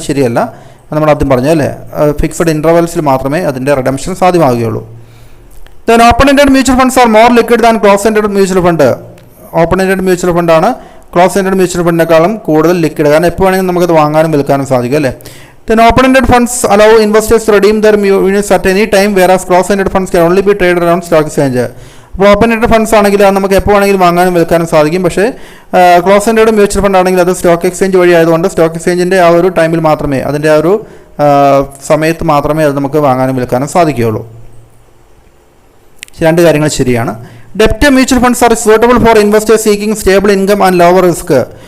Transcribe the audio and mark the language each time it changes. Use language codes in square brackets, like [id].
[ml] അത് ശരിയല്ല, നമ്മൾ ആദ്യം പറഞ്ഞു, അല്ലേ. ഫിക്സഡ് ഇൻ്റർവൽസിൽ മാത്രമേ അതിൻ്റെ redemption സാധ്യമാവുകയുള്ളൂ. [en] Then open ended mutual funds are more liquid than close ended mutual fund. [ml] Open ended mutual ഫണ്ടാണ് close ended mutual ഫണ്ടിനേക്കാളും കൂടുതൽ ലിക്വിഡ്, കാരണം എപ്പോൾ വേണമെങ്കിലും നമുക്കത് വാങ്ങാനും വിൽക്കാനും സാധിക്കും, അല്ലേ. [en] Then open-ended funds allow investors to redeem their units at any time, whereas closed-ended funds can only be traded around stock exchange. [ml] അപ്പോൾ ഓപ്പൺ-എൻഡഡ് ഫണ്ട്സ് ആണെങ്കിൽ അത് നമുക്ക് എപ്പോൾ വേണമെങ്കിലും വാങ്ങാനും വിൽക്കാനും സാധിക്കും. പക്ഷേ ക്ലോസ്-എൻഡഡ് മ്യൂച്വൽ ഫണ്ട് ആണെങ്കിൽ അത് സ്റ്റോക്ക് എക്സ്ചേഞ്ച് വഴി ആയതുകൊണ്ട് സ്റ്റോക്ക് എക്സ്ചേഞ്ചിൻ്റെ ആ ഒരു ടൈമിൽ മാത്രമേ, അതിൻ്റെ ആ ഒരു സമയത്ത് മാത്രമേ അത് നമുക്ക് വാങ്ങാനും വിൽക്കാനും സാധിക്കുകയുള്ളൂ. രണ്ട് കാര്യങ്ങൾ ശരിയാണ്. [en] ഡെപ്റ്റ് mutual funds R suitable for investors seeking stable income and lower risk.